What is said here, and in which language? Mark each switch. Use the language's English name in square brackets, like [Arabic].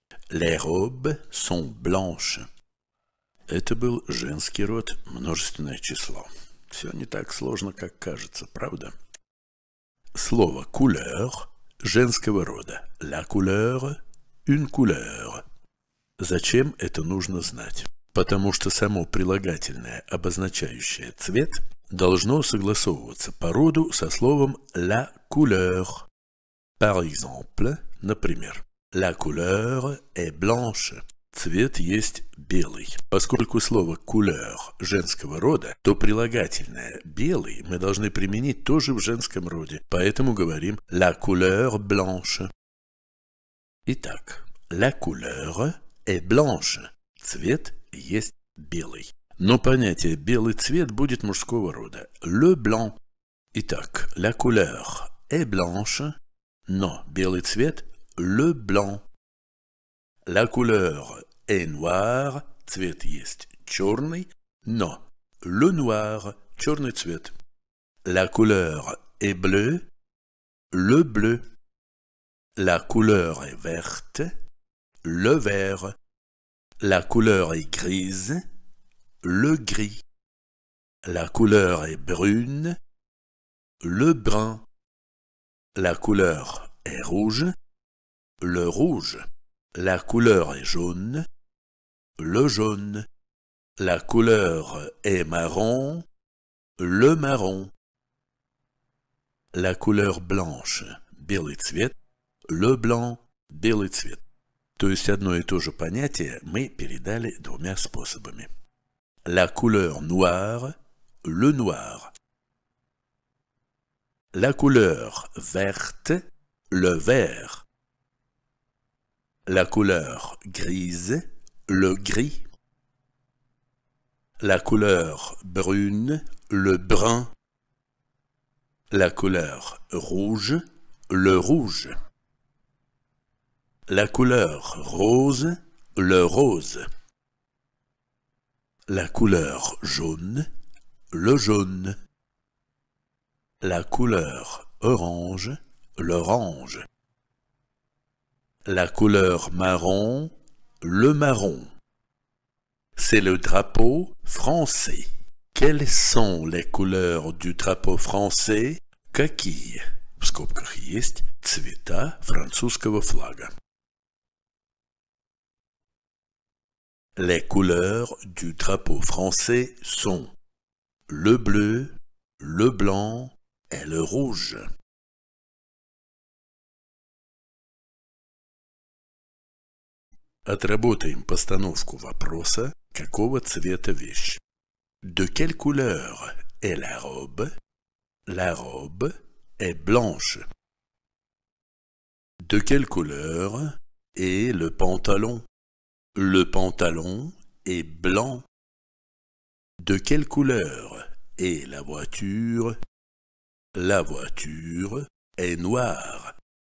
[French] Les robes sont blanches. [Russian] Это был женский род, множественное число. Все не так сложно, как кажется, правда? Слово couleur женского рода. [French] La couleur, une couleur. [Russian] Зачем это нужно знать? Потому что само прилагательное, обозначающее цвет, должно согласовываться по роду со словом la couleur. [French] Par exemple, [Russian] например, [French] la couleur est blanche. [Russian] Цвет есть белый. Поскольку слово couleur женского рода, то прилагательное белый мы должны применить тоже в женском роде. Поэтому говорим [French] la couleur blanche. [Russian] Итак, [French] la couleur est blanche. [Russian] Цвет есть белый. Но понятие белый цвет будет мужского рода. [French] Le blanc. [Russian] Итак, [French] la couleur est blanche. [Russian] Но белый цвет [French] le blanc. La couleur est noire, [Russian] цвет есть черный, но [French] le noir, [Russian] черный цвет. [French] La couleur est bleue, le bleu. La couleur est verte, le vert. La couleur est grise, le gris. La couleur est brune, le brun. La couleur est rouge, le rouge. La couleur est jaune, le jaune. La couleur est marron, le marron. La couleur blanche, [Russian] белый цвет, [French] le blanc, белый цвет. [Russian] То есть одно и то же понятие мы передали двумя способами. [French] La couleur noire, le noir. La couleur verte, le vert. La couleur grise, le gris. La couleur brune, le brun. La couleur rouge, le rouge. La couleur rose, le rose. La couleur jaune, le jaune. La couleur orange, l'orange. La couleur marron, le marron. C'est le drapeau français. Quelles sont les couleurs du drapeau français? [Russian] Какие? В скобках есть цвета французского флага. [French] Les couleurs du drapeau français sont le bleu, le blanc et le rouge. [Russian] Отработаем постановку вопроса, какого цвета вещь. [French] De quelle couleur est la robe? La robe est blanche. De quelle couleur est le pantalon? Le pantalon est blanc. De quelle couleur est la voiture? La voiture est noire.